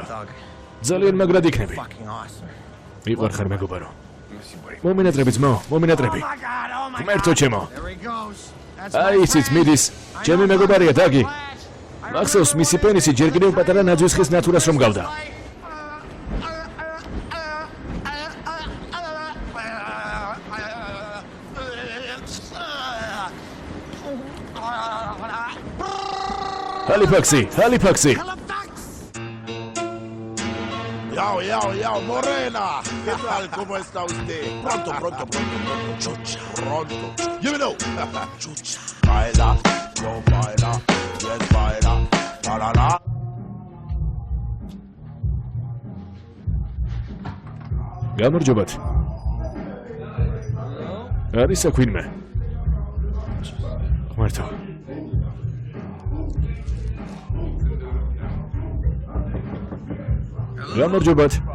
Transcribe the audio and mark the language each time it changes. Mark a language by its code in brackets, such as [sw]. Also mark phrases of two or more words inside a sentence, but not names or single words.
[ka] ძალიან მაგრად იქნები. მიყვარხარ მეგობარო. მომინატრები ძმო, მომინატრები. ღმერთო ჩემო. აი ისიც მიდის. ჩემი მეგობარია დაგი. მახსოვს მისი პენისი ჯერ კიდევ პატარა ნაძვის ხის ნათურას რომ გავდა. Halifaxi. [es] Yao, Morena. ¿Qué tal? ¿Cómo está usted? Pronto. Chucha. Pronto. [en] You know. [es] Chucha. Baila, no baila, yes baila. La. [ka] გამარჯობათ. არის საქმე. მართო. გამარჯობათ.